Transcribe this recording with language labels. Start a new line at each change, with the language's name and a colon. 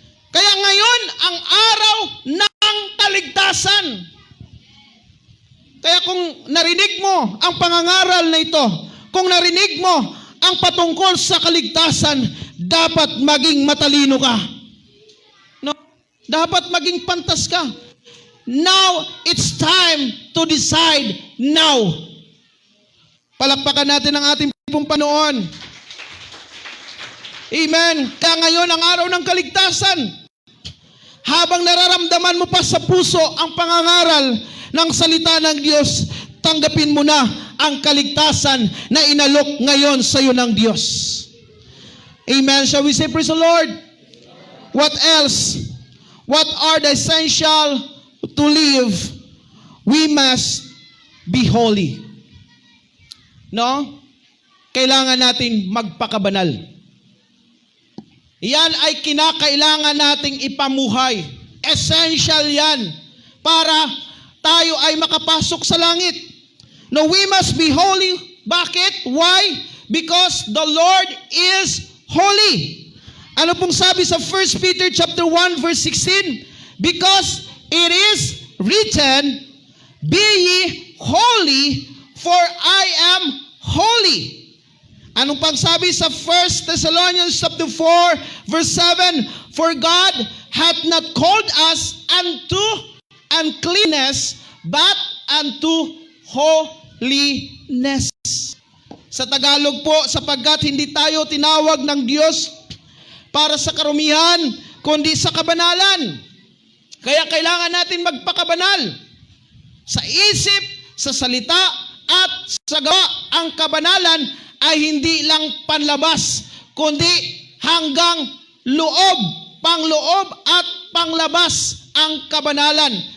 Filipino: Kaya ngayon, ang araw ng kaligtasan. Kaya kung narinig mo ang pangangaral na ito, kung narinig mo ang patungkol sa kaligtasan, dapat maging matalino ka. No? Dapat maging pantas ka.
English: Now, it's time to decide now.
Filipino: Palakpakan natin ang ating Panginoon. Amen. Kaya ngayon ang araw ng kaligtasan. Habang nararamdaman mo pa sa puso ang pangangaral ng salita ng Diyos, tanggapin mo na ang kaligtasan na inalok ngayon sa iyo ng Diyos. Amen.
English: Shall we say, praise the Lord? What else? What are the essential to live? We must be holy. No?
Filipino: Kailangan natin magpakabanal. Yan ay kinakailangan nating ipamuhay. Essential yan para tayo ay makapasok sa langit.
English: No, we must be holy. Bakit? Why? Because the Lord is holy.
Filipino: Ano pong sabi sa 1 Peter chapter 1 verse 16?
English: Because it is written, be ye holy, for I am holy.
Filipino: Anong pang sabi sa 1 Thessalonians chapter 4 verse 7?
English: For God hath not called us unto uncleanness, but unto holiness.
Filipino: Sa Tagalog po, sapagkat hindi tayo tinawag ng Diyos para sa karumihan, kundi sa kabanalan. Kaya kailangan natin magpakabanal. Sa isip, sa salita, at sa gawa. Ang kabanalan ay hindi lang panlabas, kundi hanggang loob, pangloob at panglabas ang kabanalan.